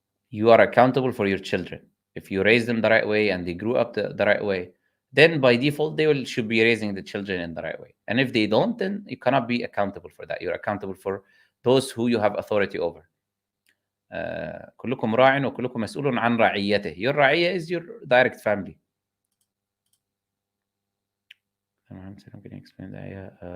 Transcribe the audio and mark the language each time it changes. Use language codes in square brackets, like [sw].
[en] You are accountable for your children. If you raise them the right way and they grew up the right way, then by default they will should be raising the children in the right way. And if they don't, then you cannot be accountable for that. You're accountable for those who you have authority over. [ar] كلكم راع وكلكم مسؤول عن رعيته. [en] Your رعية is your direct family. Can you explain the ayah?